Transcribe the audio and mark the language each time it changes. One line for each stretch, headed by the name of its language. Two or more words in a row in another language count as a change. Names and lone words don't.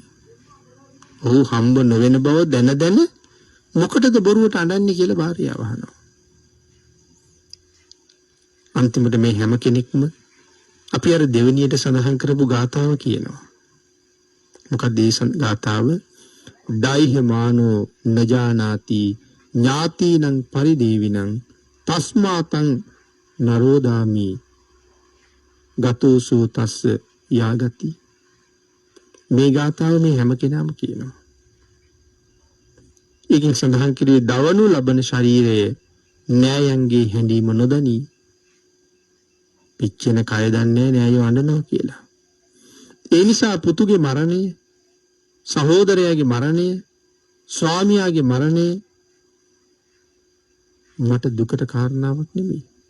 Sinhala: ඔහු හම්බ නොවන බව දැන දැන මොකටද බොරුවට අඬන්නේ කියලා භාර්යාව අහනවා. අන්තිමට මේ හැම කෙනෙක්ම අපි අර දෙවෙනියට සඳහන් කරපු ගාථාව කියනවා. මොකක්ද ඒ ගාථාව?
Pali: ඩයිහමානෝ නජානාති ඥාතිනං පරිදේවිනං තස්මාතං නරෝදාමි ගතෝසු තස්ස යාගති.
Sinhala: මේ ගාථාව මේ හැම කෙනාම කියනවා. ඒකෙන් සඳහන් කිරියේ දවනු ලබන ශරීරයේ නෑයන්ගේ හැඬීම නොදනී පිච්චෙන කය දන්නේ නෑයෝ අඬනවා කියලා. ඒ නිසා පුතුගේ මරණය, සහෝදරයාගේ මරණය, ස්වාමියාගේ මරණය මට දුකට කාරණාවක් නෙමෙයි.